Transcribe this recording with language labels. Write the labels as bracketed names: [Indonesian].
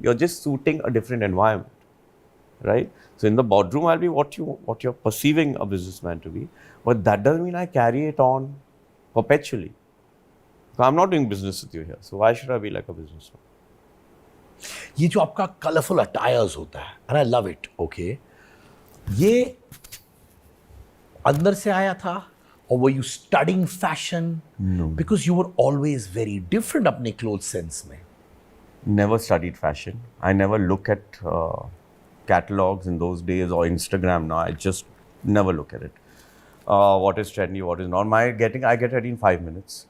[English] You're just suiting a different environment, right? So in the boardroom, I'll be what you're perceiving a businessman to be, but that doesn't mean I carry it on perpetually. So I'm not doing business with you here, so why should I be like a businessman? [Hindi] ये जो आपका colourful attires होता है, [English] and I love it, okay, [Hindi] ये अंदर से आया था [English] or were you studying fashion? No. Because you were always very different अपने clothes sense में. Never studied fashion. I never look at catalogs in those days or Instagram now. I just never look at it. What is trendy, what is not. I get ready in 5 minutes.